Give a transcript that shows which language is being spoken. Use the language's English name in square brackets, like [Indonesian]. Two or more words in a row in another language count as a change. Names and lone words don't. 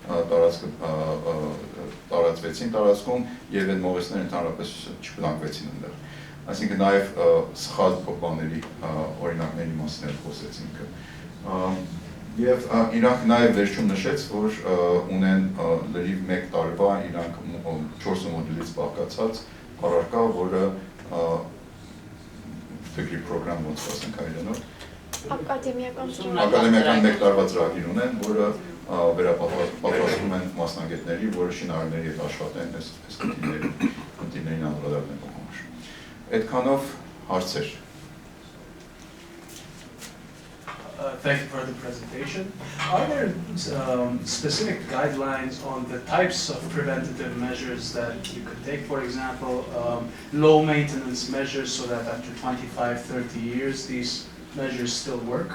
[Armenian] տարածվեցին տարածքում եւ այդ մողեսները ընդհանրապես չբնակվեցին այնտեղ։ Այսինքն նաև սխալ բաների օրինակների մասին էլ խոսեցինք։ Եվ իրանք նաև վերջում նշեց, որ ունեն լրիվ 1 տարվա իրանք 4 մոդուլից բաղկացած առարկա, որը [English] degree program [Armenian] ոնց ասենք հայերենով։ Ակադեմիական 1 տարվա ծրագիր ունեն, որը վերապատրաստում են մասնագետների, որը շինարարների հետ աշխատեն այս խնդիրներին անդրադառնելու համար։ Այդքանով հարցեր։ [English] Thank you for the presentation. Are there specific guidelines on the types of preventative measures that you could take? For example, low maintenance measures so that after 25, 30 years these measures still work.